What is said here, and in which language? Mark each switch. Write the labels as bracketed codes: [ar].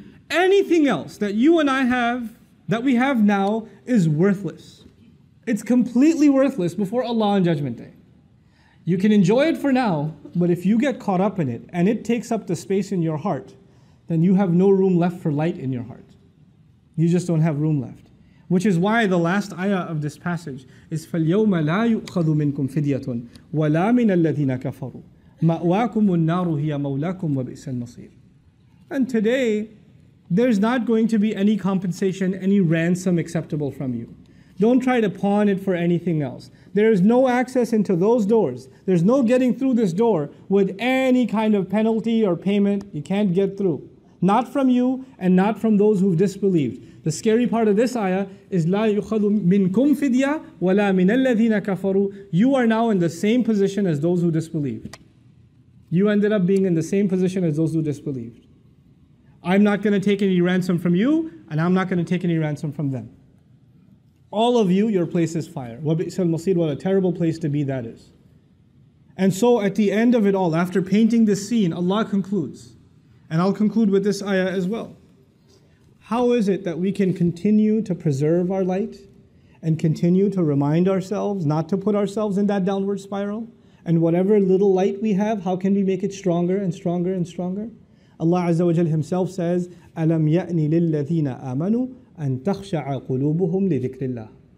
[en] Anything else that you and I have, that we have now, is worthless. It's completely worthless before Allah on Judgment Day. You can enjoy it for now, but if you get caught up in it and it takes up the space in your heart, then you have no room left for light in your heart. You just don't have room left. Which is why the last ayah of this passage is [ar] فَالْيَوْمَ لَا يُؤْخَذُ مِنْكُمْ فِدْيَةٌ وَلَا مِنَ الَّذِينَ كَفَرُوا مَأْوَاكُمُ النَّارُ هِيَ مَوْلَاكُمْ وَبِئْسَ الْمَصِيرُ. [en] And today, there's not going to be any compensation, any ransom acceptable from you. Don't try to pawn it for anything else. There is no access into those doors. There's no getting through this door with any kind of penalty or payment. You can't get through. Not from you and not from those who've disbelieved. The scary part of this ayah is [ar] لا يُخَذُ مِنْكُمْ فِدْيَةٌ وَلَا مِنَ الَّذِينَ كَفَرُوا. [en] You are now in the same position as those who disbelieved. You ended up being in the same position as those who disbelieved. I'm not going to take any ransom from you, and I'm not going to take any ransom from them. All of you, your place is fire. [ar] وَبِئْسَ الْمَصِيرُ. [en] What a terrible place to be that is. And so at the end of it all, after painting this scene, Allah concludes. And I'll conclude with this ayah as well. How is it that we can continue to preserve our light and continue to remind ourselves not to put ourselves in that downward spiral? And whatever little light we have, how can we make it stronger and stronger and stronger? Allah Azza wa Jal Himself says, [ar] أَلَمْ يَأْنِ لِلَّذِينَ آمَنُوا أَن تَخْشَعَ قُلُوبُهُمْ لِذِكْرِ اللَّهِ.